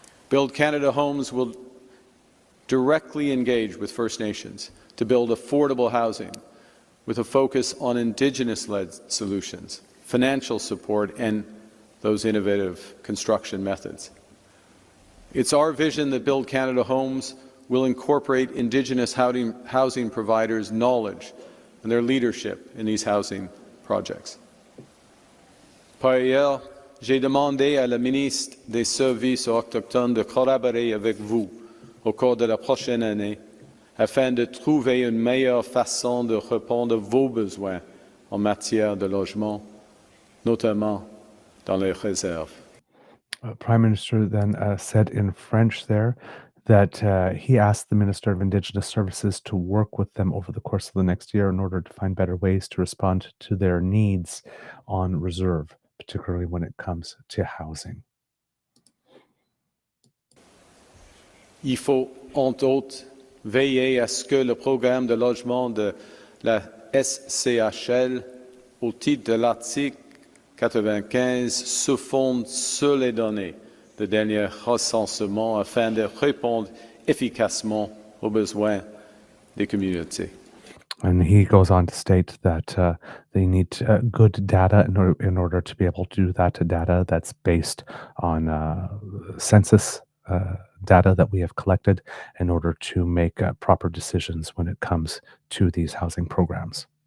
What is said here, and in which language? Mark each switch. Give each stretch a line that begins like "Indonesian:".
English: Build Canada Homes will directly engage with First Nations to build affordable housing with a focus on Indigenous-led solutions, financial support, and those innovative construction methods. It's our vision that Build Canada Homes will incorporate Indigenous housing providers' knowledge and their leadership in these housing projects.
French: Par ailleurs, j'ai demandé à la ministre des Services autochtones de collaborer avec vous au cours de la prochaine année afin de trouver une meilleure façon de répondre à vos besoins en matière de logement, notamment dans les réserves.
English: Prime Minister then said in French there that he asked the Minister of Indigenous Services to work with them over the course of the next year in order to find better ways to respond to their needs on reserve, particularly when it comes to housing.
French: Il faut, entre autres, veiller à ce que le programme de logement de la SCHL, au titre de l'article 95, se fonde sur les données de dernier recensement afin de répondre efficacement aux besoins des communautés.
English: And he goes on to state that they need good data in order to be able to do that, data that's based on census data that we have collected in order to make proper decisions when it comes to these housing programs.